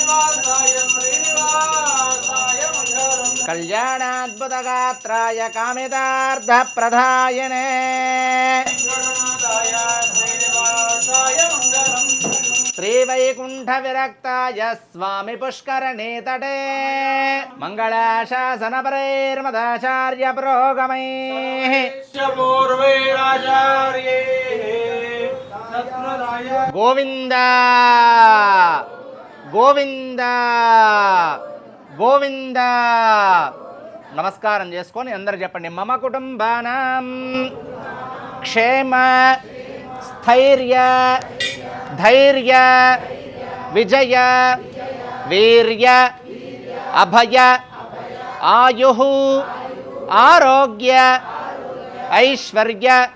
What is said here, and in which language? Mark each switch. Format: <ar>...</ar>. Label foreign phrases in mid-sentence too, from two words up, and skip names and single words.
<sa>कल्याणाद्भुतगात्राय कामितार्थप्रदायिने श्रीवैकुण्ठ विरक्ताय स्वामी पुष्करणे तटे मंगलाशासन परैर्मदाचार्य पुरोगमैः</sa> <te>गोविंद गोविंद गोविंद నమస్కారం చేసుకొని అందరూ చెప్పండి</te> <sa>మమ కుటుంబానాం క్షేమ స్థైర్య ధైర్య విజయ వీర్య అభయ ఆయుః ఆరోగ్య ఐశ్వర్య</sa>